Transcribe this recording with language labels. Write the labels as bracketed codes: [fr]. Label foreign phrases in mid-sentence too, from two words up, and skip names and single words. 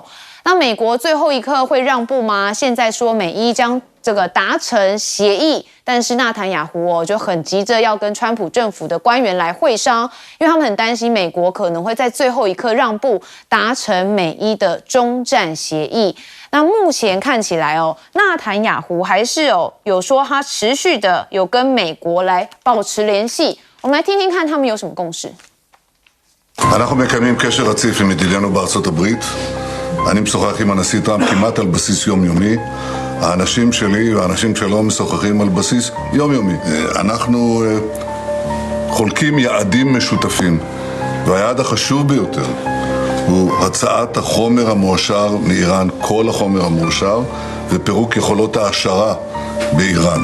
[zh] 那美国最后一刻会让步吗？现在说美伊将这个达成协议，但是纳坦雅胡就很急着要跟川普政府的官员来会商，因为他们很担心美国可能会在最后一刻让步，达成美伊的终战协议。那目前看起来纳坦雅胡还是有说他持续的有跟美国来保持联系。我们来听听看他们有什么共识。 [he] אנחנו מקיימים קשר רציף עם ידידינו בארצות הברית. אני משוחח עם הנשיא טראמפ כמעט על בסיס יומיומי. האנשים שלי והאנשים שלו משוחחים על בסיס יומיומי. אנחנו חולקים יעדים משותפים, והיעד החשוב ביותר הוא הצעת החומר המועשר מאיראן, כל החומר המועשר, ופירוק יכולות ההעשרה באיראן.